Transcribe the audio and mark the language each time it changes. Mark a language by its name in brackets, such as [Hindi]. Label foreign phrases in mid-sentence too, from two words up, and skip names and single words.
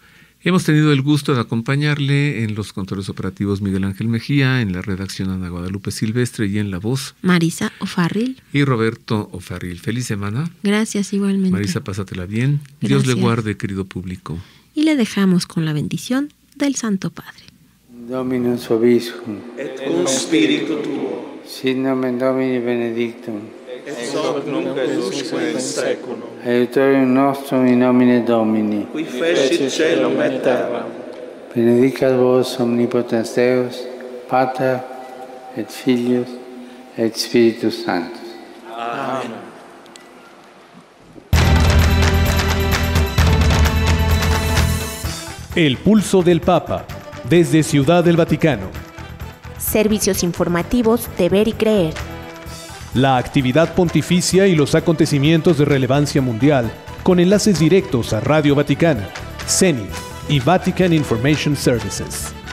[Spanish] Hemos tenido el gusto de acompañarle en los controles operativos Miguel Ángel Mejía, en la redacción Ana Guadalupe Silvestre y en la voz Marisa O'Farrill y Roberto O'Farrill. Feliz semana. Gracias, igualmente. Marisa, pásatela bien. Gracias. Dios le guarde, querido público. Y le dejamos con la bendición del Santo Padre. [Latin] Dominus vobiscum, et cum spiritu tuo, sit nomen Domini benedictum, ex hoc nunc et usque in saeculum. Aiutorium nostrum in nomine Domini, Qui fecit caelum et terram. benedicat vos omnipotens Deus, Pater et Filius et Spiritus Sanctus. Amen. [Spanish] El Pulso del Papa, desde Ciudad del Vaticano. Servicios informativos de Ver y Creer. La actividad pontificia y los acontecimientos de relevancia mundial, con enlaces directos a Radio Vaticana, CENIT y Vatican Information Services.